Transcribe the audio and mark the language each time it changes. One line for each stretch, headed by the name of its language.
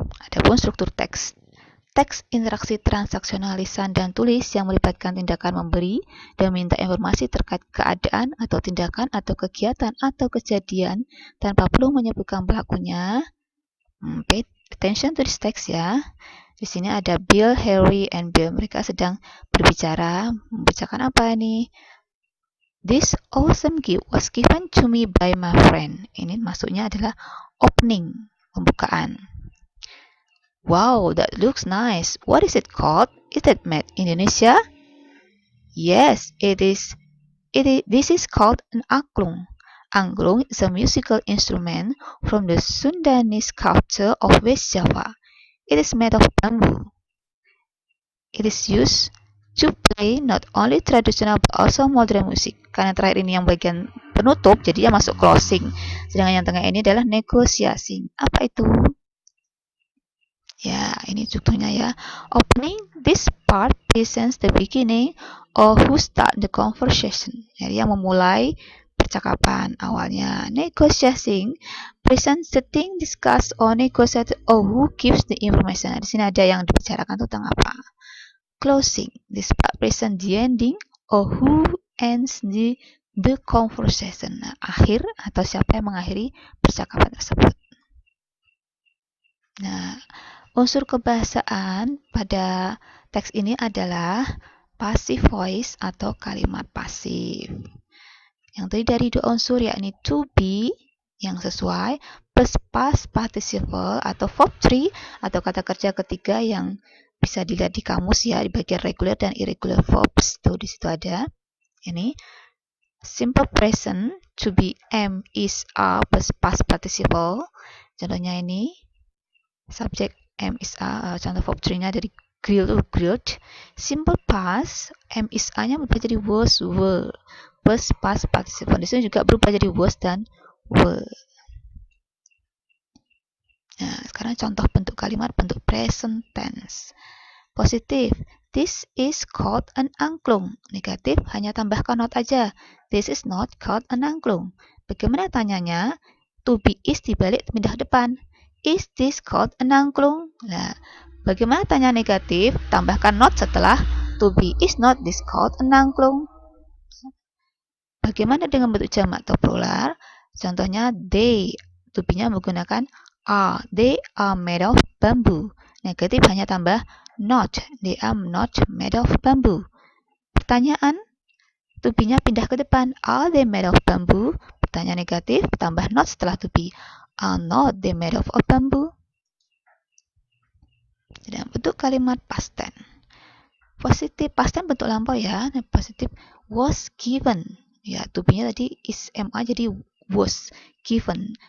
Indonesian: Adapun struktur teks. Teks interaksi transaksional lisan dan tulis yang melibatkan tindakan memberi dan minta informasi terkait keadaan atau tindakan atau kegiatan atau kejadian tanpa perlu menyebutkan pelakunya.
English: Pay attention to this text ya.
Indonesian: Di sini ada
English: Bill, Harry, and Bill.
Indonesian: Mereka sedang berbicara. Membicarakan apa nih?
English: This awesome gift was given to me by my friend.
Indonesian: Ini maksudnya adalah opening, pembukaan.
English: Wow, that looks nice. What is it called? Is it made in Indonesia? Yes, it is. This is called an angklung. Angklung is a musical instrument from the Sundanese culture of West Java. It is made of bamboo. It is used to play not only traditional but also modern music.
Indonesian: Karena terakhir ini yang bagian penutup, jadi dia masuk closing. Sedangkan yang tengah ini adalah negotiating. Apa itu? Ya, ini contohnya ya.
English: Opening this part presents the beginning or who start the conversation.
Indonesian: Jadi yang memulai percakapan awalnya.
English: Negotiating presents the thing discussed or negotiated or who gives the information.
Indonesian: Nah, di sini ada yang dibicarakan tentang apa.
English: Closing this part presents the ending or who ends the conversation.
Indonesian: Nah, akhir atau siapa yang mengakhiri percakapan tersebut. Nah, unsur kebahasaan pada teks ini adalah passive voice atau kalimat pasif. yang tadi dari dua unsur, yakni to be yang sesuai plus past participle atau verb 3 atau kata kerja ketiga yang bisa dilihat di kamus ya, di bagian regular dan irregular verbs. Tuh di situ ada. Ini simple present to be am, is, are plus past participle. Contohnya ini subjek am, is, are. Contoh verb 3-nya dari grill, grilled. Simple past am, is, are-nya berubah jadi was, were plus past participle. Di sini juga berubah jadi was dan were. Nah, sekarang contoh bentuk kalimat bentuk present tense. Positif,
English: this is called an angklung.
Indonesian: Negatif, hanya tambahkan not aja.
English: This is not called an angklung.
Indonesian: Bagaimana tanyanya? To be is dibalik pindah depan.
English: Is this called an angklung?
Indonesian: Nah, bagaimana tanya negatif? Tambahkan not setelah to be
English: is not this called an angklung.
Indonesian: Bagaimana dengan bentuk jamak atau plural? Contohnya they. To be-nya menggunakan are.
English: They are made of bamboo.
Indonesian: Negatif hanya tambah not.
English: They are not made of bamboo.
Indonesian: Pertanyaan, to be-nya pindah ke depan.
English: Are they made of bamboo?
Indonesian: Pertanyaan negatif, tambah not setelah
English: to be. Are not they made of bamboo?
Indonesian: Dan bentuk kalimat past tense. Positif, past tense bentuk lampau ya. Positif was given. Ya, to be-nya tadi is ma jadi was given.